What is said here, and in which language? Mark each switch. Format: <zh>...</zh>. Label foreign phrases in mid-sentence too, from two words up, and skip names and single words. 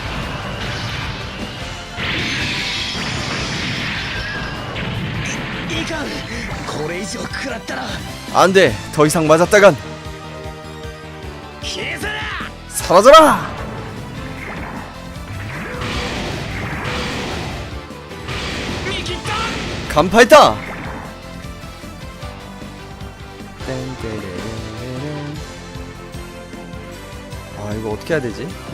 <ja>いかんこれ以上食らったら</ja> <ko>안돼 더 이상 맞았다간</ko> <ja>消えせら</ja> <ko>사라져라. 간파했다. 아 이거 어떻게 해야 되지?</ko>